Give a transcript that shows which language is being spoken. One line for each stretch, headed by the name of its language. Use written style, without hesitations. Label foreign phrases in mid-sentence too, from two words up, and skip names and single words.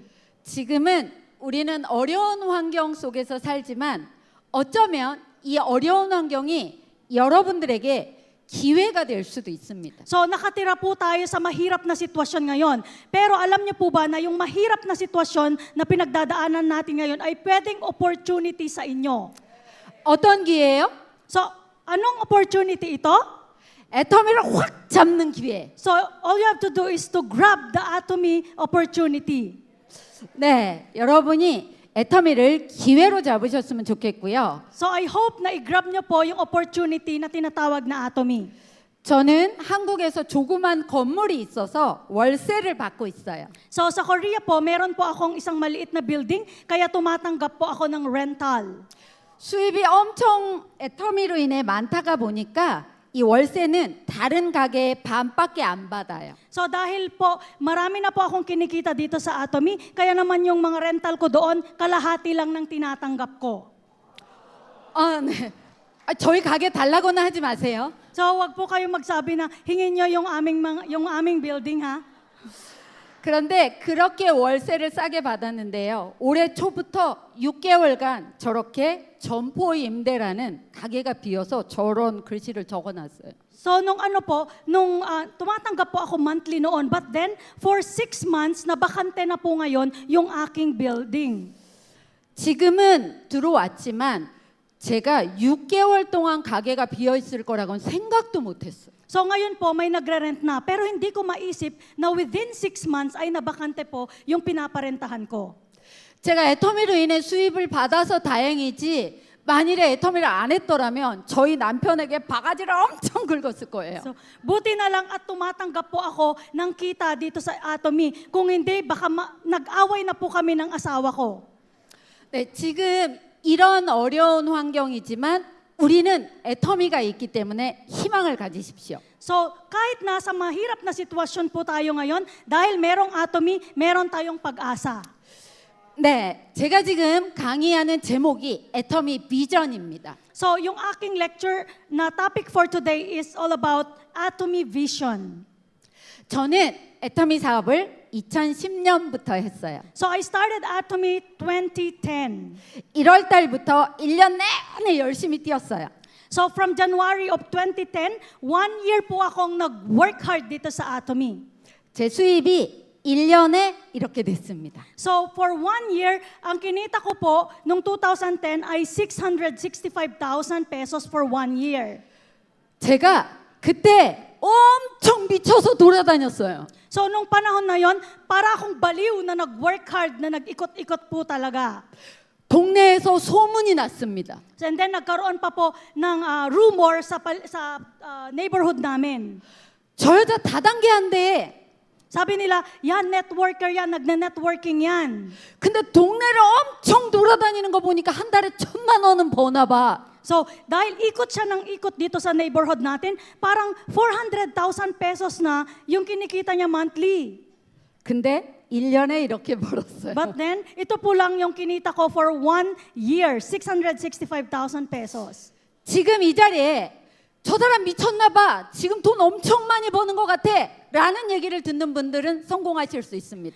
Korean: 지금은 우리는 어려운 환경 속에서 살지만 어쩌면 이 어려운 환경이 여러분들에게 기회가 될 수도 있습니다.
Filipino: So nakatira po tayo sa mahirap na sitwasyon ngayon. Pero alam niyo po ba na yung mahirap na sitwasyon na pinagdadaanan natin ngayon ay pwedeng opportunity sa inyo?
Korean: 어떤 기회예요?
Filipino: So anong opportunity ito?
Korean: 애터미를 확 잡는 기회.
English: So all you have to do is to grab the Atomy opportunity.
Korean: 네, 여러분이 애터미를 기회로 잡으셨으면 좋겠고요.
Filipino: So I hope na i-grab niyo po yung opportunity na tinatawag na Atomy.
Korean: 저는 한국에서 조그만 건물이 있어서 월세를 받고 있어요.
Filipino: So sa Korea po, meron po akong isang maliit na building, kaya tumatanggap po ako ng rental.
Korean: 수입이 엄청 애터미로 인해 많다가 보니까 이 월세는 다른 가게의 반밖에 안 받아요.
Filipino: So dahil po marami na po akong kinikita dito sa Atomy, kaya naman yung mga rental ko doon, kalahati lang ng tinatanggap ko.
Korean: 네. 저희 가게 달라고는 하지 마세요.
Filipino: So wag po kayo magsabi na hingin nyo yung aming building ha.
Korean: 그런데 그렇게 월세를 싸게 받았는데요. 올해 초부터 6개월간 저렇게 점포 임대라는 가게가 비어서 저런 글씨를 적어놨어요.
Filipino: So nung tumatanggap po ako monthly noon,
English: but then for 6 months
Filipino: na bakante na po ngayon yung aking building.
Korean: 지금은 들어왔지만 제가 6개월 동안 가게가 비어 있을 거라고는 생각도 못했어요.
Filipino: So ngayon po may nagre-rent na, pero hindi ko maisip na
English: within 6 months
Filipino: ay nabakante po yung pinaparentahan ko.
Korean: 제가 애터미로 인해 수입을 받아서 다행이지 만일에 애터미를 안 했더라면 저희 남편에게 바가지를 엄청 긁었을 거예요.
Filipino: So, buti na lang at tumatanggap po ako ng kita dito sa Atomy. Kung hindi, baka nag-away na po kami ng asawa ko.
Korean: 네, 지금 이런 어려운 환경이지만 우리는 애터미가 있기 때문에 희망을 가지십시오.
Filipino: So, kahit nasa mahirap na sitwasyon po tayo ngayon, dahil merong Atomy, meron tayong pag-asa.
Korean: 네, 제가 지금 강의하는 제목이 애터미 비전입니다.
English: So,
Filipino: yung aking
English: lecture na topic for today is all about Atomy Vision.
Korean: 저는 애터미 사업을 2010년부터 했어요.
English: So, I started Atomy 2010.
Korean: 1월 달부터 1년 내내 열심히 뛰었어요.
Filipino: So,
English: from January of 2010, 1 year
Filipino: po akong nag-work hard dito sa Atomy.
Korean: 제 수입이 1년에 이렇게 됐습니다.
English: So, for 1 year,
Filipino: ang kinita ko po nung 2010 ay 665,000 pesos
English: for 1 year.
Korean: 제가 그때 엄청 미쳐서 돌아다녔어요.
Filipino: So, nung panahon na yon, para akong baliw na nag-work hard, na nag-ikot-ikot po talaga.
Korean: 동네에서 소문이 났습니다.
English: And then,
Filipino: nagkaroon pa po ng rumor sa neighborhood namin.
Korean: 저 여자 다단계 한대.
Filipino: Sabi nila, yan, networker yan, nagne-networking yan.
Korean: 근데 동네를 엄청 돌아다니는 거 보니까 한 달에 1,000만 원은 버나 봐.
Filipino: So, dahil ikot siya ng ikot dito sa neighborhood natin, parang 400,000 pesos na yung kinikita niya monthly.
Korean: 근데 1년에 이렇게 벌었어요.
English: But then,
Filipino: ito po lang yung kinita ko
English: for 1 year,
Filipino: 665,000 pesos.
Korean: 지금 이 자리에 저 사람 미쳤나 봐. 지금 돈 엄청 많이 버는 것 같아. 라는 얘기를 듣는 분들은 성공하실 수 있습니다.